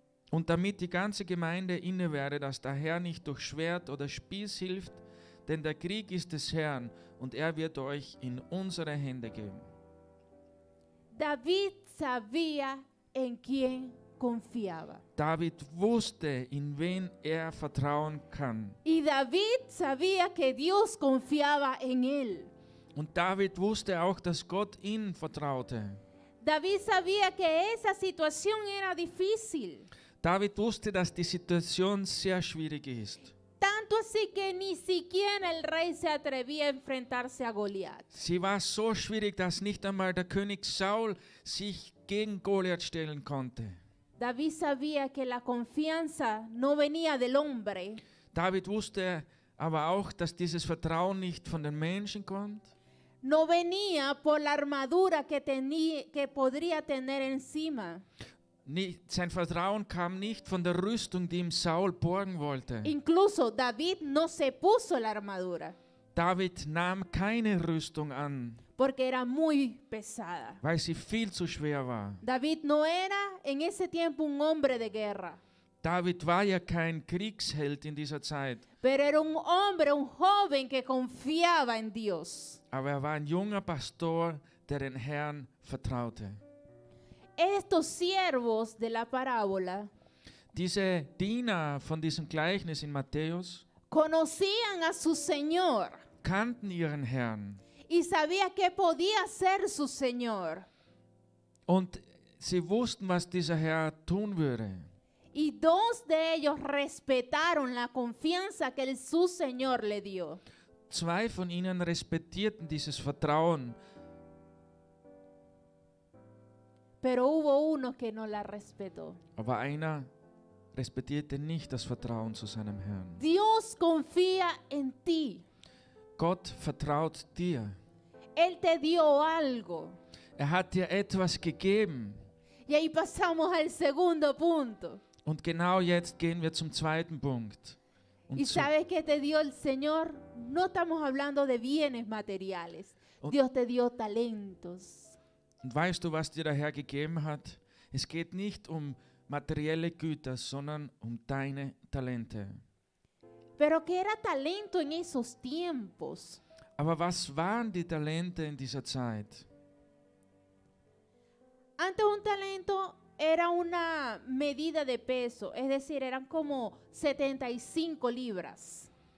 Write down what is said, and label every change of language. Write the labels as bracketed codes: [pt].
[de] Und damit die ganze Gemeinde inne werde, dass der Herr nicht durch Schwert oder Spieß hilft, denn der Krieg ist des Herrn und er wird euch in unsere Hände geben. [es] David sabía en quién confiaba. [de] David wusste, in wen er vertrauen kann. [es] Y David sabía que Dios confiaba en él. [de] Und David wusste auch, dass Gott ihn vertraute. [es] David sabía que esa situación era difícil. [de] David wusste, dass die Situation sehr schwierig ist. [es] Tanto Tanto así que ni siquiera el rey se atrevía a enfrentarse a Goliat. [de] Sie war so schwierig, dass nicht einmal der König Saul sich gegen Goliath stellen konnte. [es] David sabía que la confianza no venía del hombre, [de] David wusste aber auch, dass dieses Vertrauen nicht von den Menschen kommt, [es] no venía por la armadura que podría tener encima. [de] sein Vertrauen kam nicht von der Rüstung, die ihm Saul borgen wollte. [es] Incluso David no se puso la armadura [de] David nahm keine Rüstung an, [es] porque era muy pesada. [de] weil sie viel zu schwer war. [es] David no era en ese tiempo un hombre de guerra, [de] David war ja kein Kriegsheld in dieser Zeit, [es] pero era un hombre, un joven que confiaba en Dios. [de] aber war ein junger Pastor, der den Herrn vertraute. [es] Estos siervos de la parábola [de] Diese Diener von diesem Gleichnis in Matthäus [es] conocían a su Señor [de] kannten ihren Herrn [es] y sabía qué podía hacer su Señor. [de] und sie wussten, was dieser Herr tun würde. [es] Y dos de ellos respetaron la confianza que su Señor le dio. [de] Zwei von ihnen respektierten dieses Vertrauen, [es] Pero hubo uno que no la respetó. [de] aber einer respektierte nicht das Vertrauen zu seinem Herrn. [es] Dios confía en ti. [de] Gott vertraut dir. [es] Él te dio algo. [de] Hat dir etwas gegeben. [es] Y ahí pasamos al segundo punto. [de] Und genau jetzt gehen wir zum zweiten Punkt. Und [es] ¿Y sabes qué te dio el Señor? No estamos hablando de bienes materiales. Dios te dio talentos. [de] Und weißt du, was dir der Herr gegeben hat? Es geht nicht um materielle Güter, sondern um deine Talente. [es] Pero ¿qué era talento en esos tiempos? [de] Aber was waren die Talente in dieser Zeit? [es] Antes un talento era una medida de peso, es decir, eran como 75 libras.